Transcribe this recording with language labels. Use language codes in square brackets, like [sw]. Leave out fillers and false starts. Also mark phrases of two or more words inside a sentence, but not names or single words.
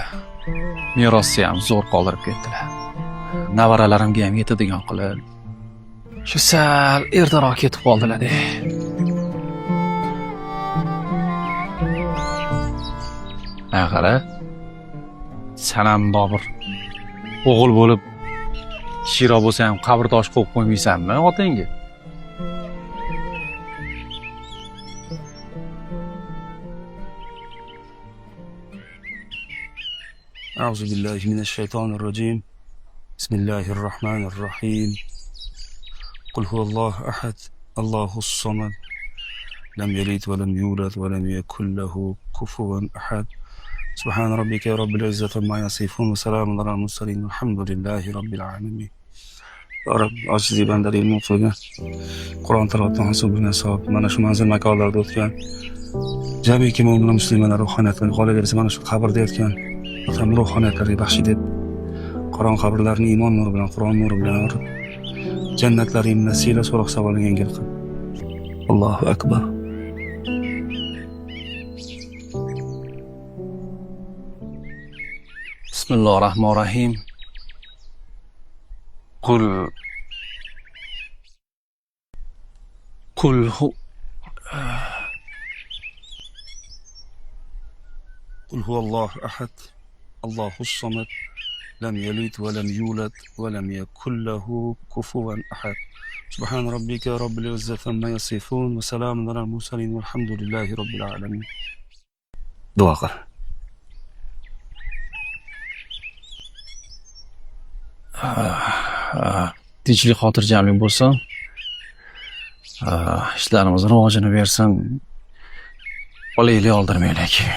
[uz] Merosni ham zo'r qoldirib ketdilar. Nevaralarimga ham yetadigan qilib, shu sal ertaroq ketib qoldilar-da. Qara, sen ham Bobur o'g'il bo'lib, shiro bo'lsa ham qabrtosh qo'yib qo'ymaysanmi otangga? [ar] أعوذ بالله من الشيطان الرجيم بسم الله الرحمن الرحيم قل هو الله أحد الله الصمد لم يلد ولم يولد ولم يكن له كفوا أحد سبحان ربك رب العزة عما يصفون وسلام على المرسلين والحمد لله رب العالمين. يا رب [uz] aziz bandalari mutlaqo Qur'on tilovatdan hisobini hisob mana shu manzil makonlarda o'tgan jamiki mo'min muslimanlar ruhoniyatini qolaversa mana shu qabrda yotgan otam ruhoniyatlariga baxsh etib Qur'on qabrlarini iymon nuri bilan Qur'on nuri bilan yorib jannatlaring nasila so'roq savolini yengil qil. [ar] الله أكبر. Bismillahirrahmanirrahim. Qul هو الله أحد الله الصمد لم يلد ولم يولد ولم يكن له كفوا أحد سبحان ربك رب العزة عما يصفون وسلام على المرسلين والحمد لله رب العالمين. [uz] Duo qil. Tinchlik xotirjamlik bo'lsin. Ishlarimiz rivojini bersin. Olaylik oldirmaylik.